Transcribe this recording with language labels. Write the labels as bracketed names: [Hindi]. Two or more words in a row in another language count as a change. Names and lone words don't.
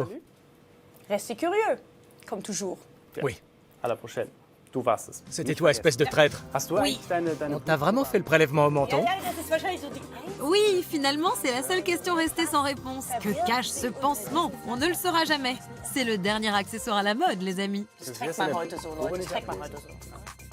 [French] Restez curieux, comme toujours. Oui. À la prochaine. C'était toi, espèce de traître. Oui. On t'a vraiment fait le prélèvement au menton? Oui, finalement, c'est la seule question restée sans réponse. Que cache ce pansement? On ne le saura jamais. C'est le dernier accessoire à la mode, les amis. [German] Das trägt man heute so, Leute. Das trägt man heute so.